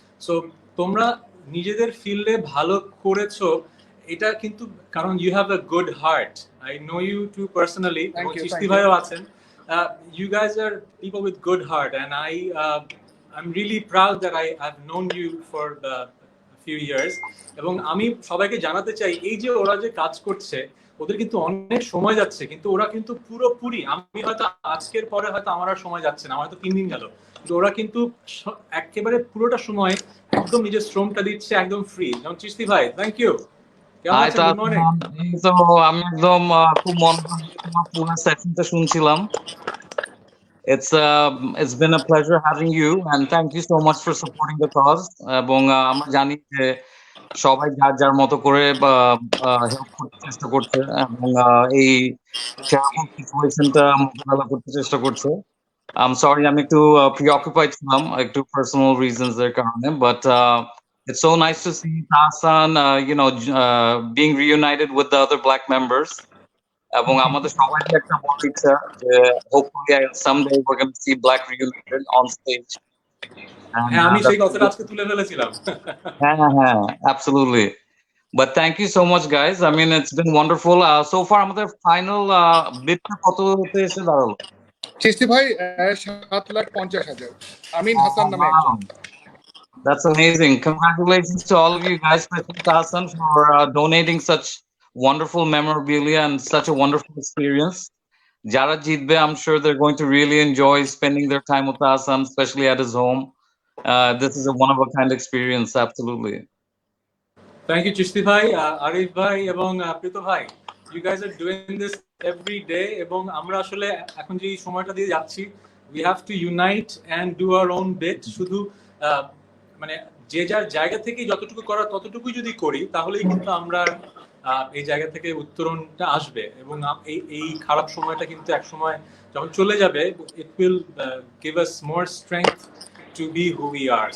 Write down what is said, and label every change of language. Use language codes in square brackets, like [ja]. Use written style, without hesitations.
[bn] So তোমরা নিজেদের ফিল্ডে ভালো করেছো, এটা কিন্তু কারণ [en] You have a good heart. I know you too personally, [bn] Chishti ভাইও আছেন। [en] You guys are people with good heart, and I'm really proud that I've known you for a few years. [bn] এবং আমি সবাইকে জানাতে চাই, এই যে ওরা যে কাজ করছে, ওদের কিন্তু অনেক সময় যাচ্ছে, কিন্তু ওরা কিন্তু পুরোপুরি, আমি হয়তো আজকের পরে হয়তো আমার আর সময় যাচ্ছে না, আমার হয়তো 3 দিন গেল, কিন্তু ওরা কিন্তু একেবারে পুরোটা সময় একদম নিজের শ্রমটা দিচ্ছে একদম ফ্রি। যেমন চিশতি ভাই, থ্যাংক ইউ। কেমন [en] হাই [bn] আছেন? [en] Good morning. [bn] তো আমি একদম খুব মন দিয়ে তোমার পুরো সেশনটা শুনছিলাম। [en] It's been a pleasure having you and thank you so much for supporting the cause [bn] এবং আমরা জানি যে সবাই যার যার মতো করে হেল্প করতে চেষ্টা করছে এবং এই সেরকম সিচুয়েশনটা মোকাবেলা করতে চেষ্টা করছে। [en] I'm sorry [bn] আমি একটু [en] preoccupied [bn] ছিলাম একটু [en] personal reasons [bn] এর কারণে [en] but it's so nice to see Tahsan being reunited with the other black members [bn] এবং আমাদের সবারই একটা বড় ইচ্ছা যে [en] hopefully someday we're going to see black reunited on stage. [bn] হ্যাঁ, আমি সেই কথাটা আজকে তুলে ফেলেছিলাম। হ্যাঁ, absolutely. [en] But thank you so much guys. I mean it's been wonderful. So far [bn] আমাদের final bidটা কততে এসে দাঁড়ালো? চিশতি ভাই 7,50,000 আমিন হাসান নামে একজন। [en] That's amazing. Congratulations to all of you guys, especially Tahsan, for donating such wonderful memorabilia and such a wonderful experience. [bn] Jara Jitbe, [en] I'm sure they're going to really enjoy spending their time with Tahsan, especially at his home. This is a one-of-a-kind experience, absolutely. Thank you Chishti ভাই, আরিফ ভাই এবং প্রীত ভাই। You guys are doing this every day [bn] এবং আমরা আসলে এখন যে সময়টা দিয়ে যাচ্ছি [en] We have to unite and do our own bit. [bn] শুধু মানে যে যার জায়গা থেকে যতটুকু করার ততটুকুই যদি করি তাহলেই কিন্তু আমরা এই জায়গা থেকে উত্তরণটা আসবে এবং এই খারাপ সময়টা কিন্তু এক সময় যখন চলে যাবে [en] It will give us more strength to be who we are.